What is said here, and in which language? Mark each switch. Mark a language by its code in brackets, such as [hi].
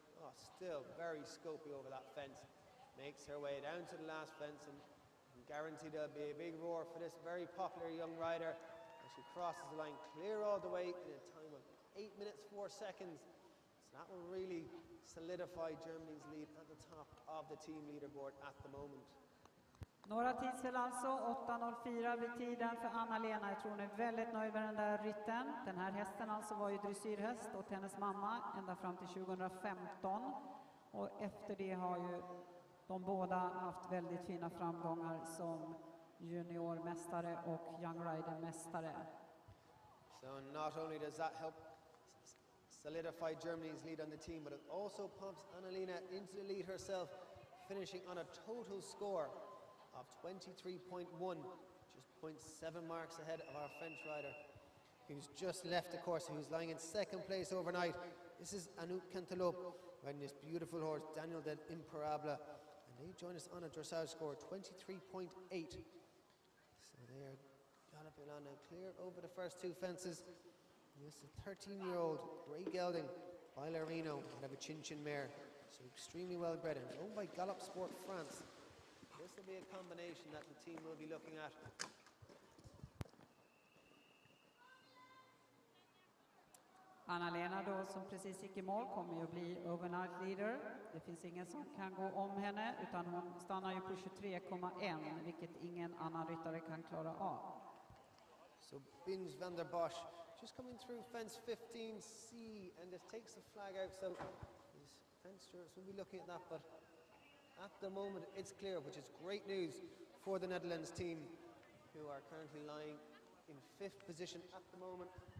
[en] Oh, still very scopy over that fence. Makes her way down to the last fence, and guaranteed there'll be a big roar for this very popular young rider as she crosses the line clear all the way in a time of 8 minutes 4 seconds. So that will really solidify Germany's lead at the top of the team leaderboard at the moment. [sv] Några tidsfel alltså, 8.04 vid tiden för Anna-Lena. Jag tror hon är väldigt nöjd med den där rytten. Den här hästen alltså var ju dressyrhäst åt hennes mamma ända fram till 2015. Och efter det har ju de båda haft väldigt fina framgångar som juniormästare och young rider-mästare. [en] So not only does that help solidify Germany's lead on the team, but it also pumps Annalina into the lead herself, finishing on a total score of 23.1, just 0.7 marks ahead of our French rider, who's just left the course, who's lying in second place overnight. This is Anouk Cantelope, riding this beautiful horse, Daniel del Imparable, and they join us on a dressage score, 23.8. So they are galloping on now, clear over the first 2 fences. This is a 13-year-old grey gelding, Bailarino, out of a Chin mare, so extremely well bred and owned by Gallop Sport France. This will be a combination that the team will be looking at. [sv] Anna-Lena då som precis gick i mål kommer ju att bli [en] overnight leader. [sv] Det finns ingen som kan gå om henne utan hon stannar ju på 23,1 vilket ingen annan ryttare kan klara av. [en] So Bins van der Bosch just coming through fence 15C and this takes the flag out, so these fence stewards will be looking at that, but at the moment it's clear, which is great news for the Netherlands team, who are currently lying in 5th position at the moment.